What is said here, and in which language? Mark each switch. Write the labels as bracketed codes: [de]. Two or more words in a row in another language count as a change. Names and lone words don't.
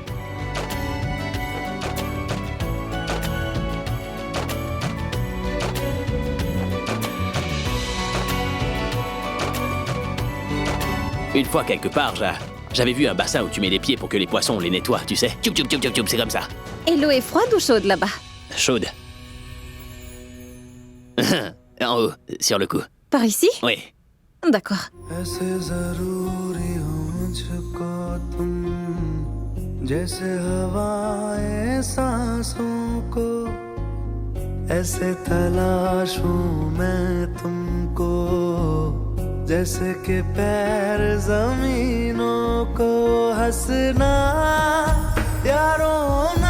[fr] Une fois quelque part, j'avais vu un bassin où tu mets les pieds pour que les poissons les nettoient, tu sais. Tchoup, tchoup, tchoup, tchoup, tchoup, c'est comme ça. Et l'eau est froide ou chaude là-bas? Chaude. En haut, sur le cou. Par ici? Oui. D'accord. [hi] ऐसे ज़रूरी हो मुझको तुम जैसे हवाएं सांसों को ऐसे तलाशूं मैं तुमको जैसे कि पैर ज़मीनों को हंसना यारों ना